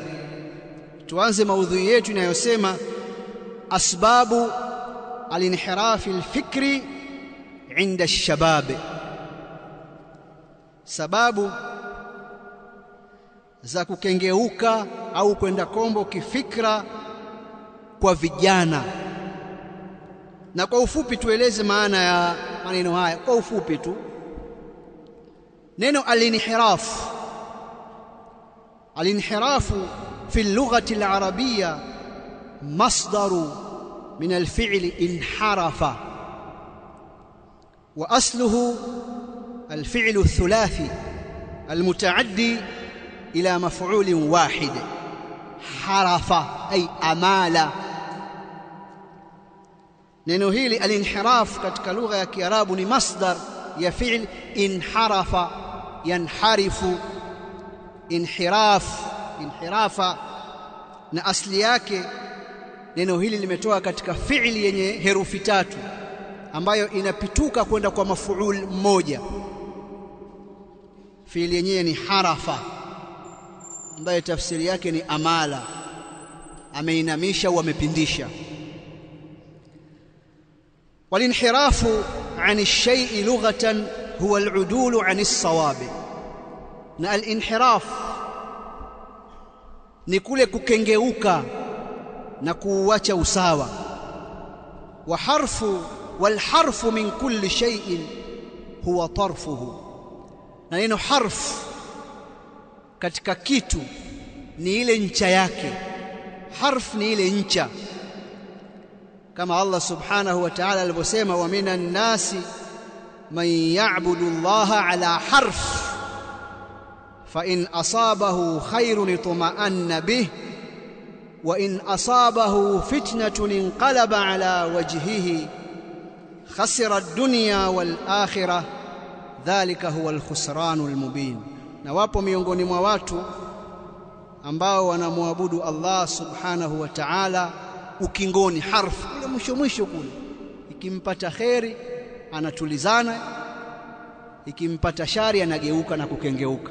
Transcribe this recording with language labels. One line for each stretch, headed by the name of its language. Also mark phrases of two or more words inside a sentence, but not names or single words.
Swahili: Tuanze maudhui yetu inayosema
Arabic: أسباب الانحراف الفكري عند الشباب,
Swahili: sababu za kukengeuka au kwenda kombo kifikra kwa vijana. Na kwa ufupi tueleze maana ya maneno haya kwa ufupi tu.
Arabic: Neno الانحراف، الانحراف في اللغة العربية مصدر من الفعل انحرف، وأصله الفعل الثلاثي المتعدي إلى مفعول واحد, حرف أي أمال.
Swahili: Neno hili al-inhiraf katika lugha ya Kiarabu ni masdar ya
Arabic: فعل انحرف ينحرف انحرافا,
Swahili: na asli yake neno hili limetoka katika fi'li yenye herufi 3 ambayo inapituka kwenda kwa mafuul mmoja. Fi'li yenyewe ni harafa, ambayo tafsiri yake ni amala, ameinamisha au amepindisha.
Arabic: والانحراف عن الشيء لغة هو العدول عن الصواب,
Swahili: na al-inhiraf ni kule kukengeuka na kuuacha usawa.
Arabic: والحرف من كل شيء هو طرفه,
Swahili: na neno harf katika kitu ni ile ncha yake. Harf ni ile ncha, kama Allah
Arabic: سبحانه وتعالى alivyosema, ومن الناس من يعبد الله على حرف فإن أصابه خير اطمأن به وإن أصابته فتنة انقلب على وجهه خسر الدنيا والآخرة ذلك هو الخسران المبين.
Swahili: Na wapo miongoni mwa watu ambao wanamwabudu Allah
Arabic: سبحانه وتعالى
Swahili: ukingoni, harfu ile mwisho kule. Ikimpata kheri anatulizana, ikimpata shari anageuka na kukengeuka.